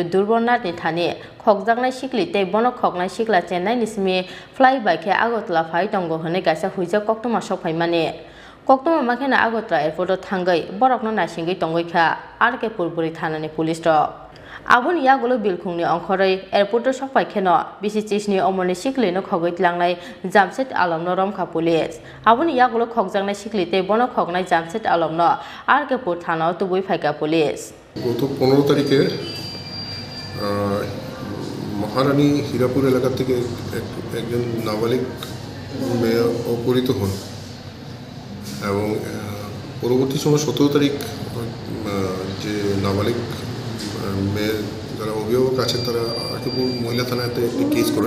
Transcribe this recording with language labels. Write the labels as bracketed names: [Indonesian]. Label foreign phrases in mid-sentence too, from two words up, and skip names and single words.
[Kok Borok] दुर्बरनाथनि थानि खगजांनाय सिक्लि ते बनो खगनाय सिक्ला चेन्नाइ निसमि फ्लाइ बाइके आगरतला फाइ दंगो हने गाइसा हुइजा कक्तमा सफाइमानि कक्तमा माखेना आगरतला एयारपोर्टआव थांगै बरकनो नासिंगै तंगैखा आरकेपुर बरि थानानि पुलिस रक आबुनि यागुलो बिलखुंनि अंखरै एयारपोर्टआव सफाइखेनो बिसिसिसनि अमरनि सिक्लिनो खगै तलांनाय जामसेट आलमनो रमखा पुलिस आबुनि यागुलो खगजांनाय सिक्लिते बनो खगनाय जामसेट आलमनो आरकेपुर थानाव तुबुइ फाइका पुलिस [Bangla] গত 15 তারিখে মহারানী হীরাপুর এলাকা থেকে একজন নাবালিক মেয়ে অপহৃত হন এবং পরবর্তী সময় 17 তারিখ যে নাবালিক মেয়ের যারা অভিভাবক আছেন তারা আকিপুর মহিলা থানাতে একটি কেস করেন।